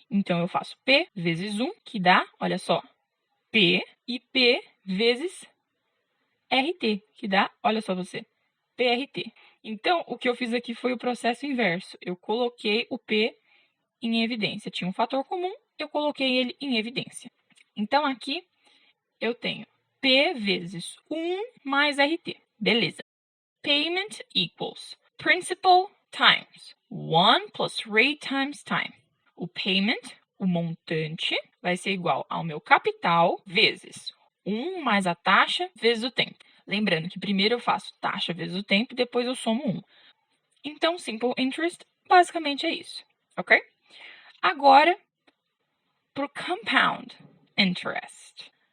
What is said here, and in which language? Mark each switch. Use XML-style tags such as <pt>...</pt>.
<pt>Então, eu faço P vezes 1, que dá, olha só, P, e P vezes RT, que dá, olha só você, PRT. Então, o que eu fiz aqui foi o processo inverso. Eu coloquei o P em evidência. Tinha um fator comum, eu coloquei ele em evidência. Então, aqui eu tenho P vezes 1 mais RT. Beleza.</pt> <en>Payment equals principal times 1 plus rate times time.</en> <pt>O payment, o montante, vai ser igual ao meu capital vezes 1 mais a taxa vezes o tempo. Lembrando que primeiro eu faço taxa vezes o tempo, depois eu somo 1. Então, simple interest basicamente é isso, ok? Agora, para o compound interest.</pt>